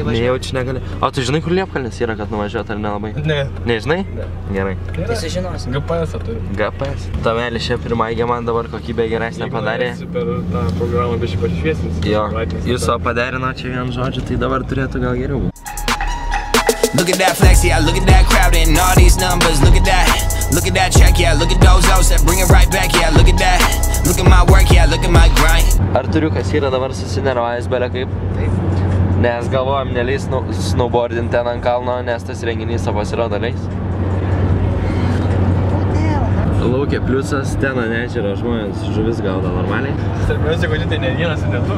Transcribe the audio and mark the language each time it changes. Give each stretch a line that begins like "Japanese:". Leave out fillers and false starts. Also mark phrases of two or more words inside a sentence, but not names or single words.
Lithuanian: Nejaučiu, negali. O tu žinai, kur Liepkalnis yra, kad nuvažiuot ar nelabai? Ne. Nežinai? Gerai. Tai sužinosim. GPS-ą turiu. GPS. Tamelį šią pirmąjį man dabar kokybę geresnę padarė. Jeigu per tą programą biškai pasišviesins. Jo, jūs o paderino čia vien žodžiu, tai dabar turėtų gal geriau.
English: Look at that flex, yeah, look at that crowd and all these numbers, look at that. Look at that check, yeah, look at those O's that bring it right back, yeah, look at that. Look at my work, yeah, look at my grind.
Lithuanian: Artūriukas yra dabar susinervavęs belė kaip. Taip. Nes galvojam neleis snowboardinti ten ant kalno, nes tas renginys pasirodo leis. Laukia pliusas, ten ant ežero žmonės žuvis gaudo normaliai. Svarbiausia, kad tai ne vienas ir ne tu.